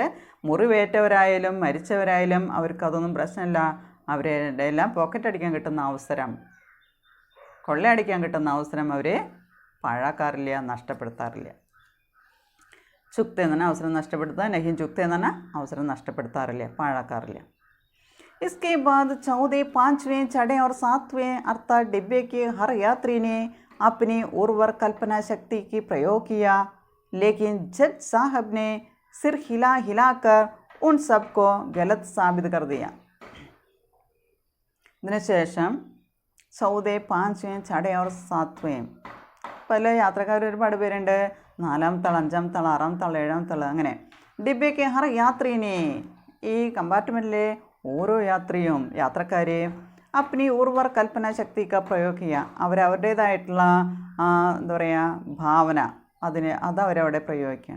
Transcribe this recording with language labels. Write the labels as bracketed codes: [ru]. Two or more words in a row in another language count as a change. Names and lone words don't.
[ml] മുറിവേറ്റവരായാലും മരിച്ചവരായാലും അവർക്കതൊന്നും പ്രശ്നമില്ല. അവരുടെ എല്ലാം പോക്കറ്റ് അടിക്കാൻ കിട്ടുന്ന അവസരം, കൊള്ളയടിക്കാൻ കിട്ടുന്ന അവസരം അവർ പാഴാക്കാറില്ല, നഷ്ടപ്പെടുത്താറില്ല. ചുക്ത എന്ന് പറഞ്ഞാൽ അവസരം നഷ്ടപ്പെടുത്തുക, [hi] नहीं चूकता [ml] എന്ന് പറഞ്ഞാൽ അവസരം നഷ്ടപ്പെടുത്താറില്ല, പാഴാക്കാറില്ല. [hi] इसके बाद 14, 5वें, 6 और 7वें अर्थात डिब्बे के हर यात्री ने अपनी उर्वर कल्पना शक्ति की प्रयोग किया, लेकिन जज साहब ने सिर हिला हिलाकर उन सबको गलत साबित कर दिया. [ml] ഇതിനുശേഷം 14, 5, 6 और 7वें പല യാത്രക്കാർ ഒരുപാട് പേരുണ്ട്. 4-ാമത്തെ ആൾ, 5-ാമത്തെ ആൾ, 6-ാമത്തെ ആൾ, 7-ാമത്തെ ആൾ, അങ്ങനെ [hi] डिब्बेके हर यात्रीने, [ml] ഈ കമ്പാർട്ട്മെൻറ്റിലെ ഓരോ യാത്രക്കാരെ [hi] अपनी उर्वर कल्पना शक्तिका प्रयोग [ml] ചെയ്യുക, അവരവരുടേതായിട്ടുള്ള എന്താ പറയുക ഭാവന, അതവരവിടെ പ്രയോഗിക്കുകയാണ്.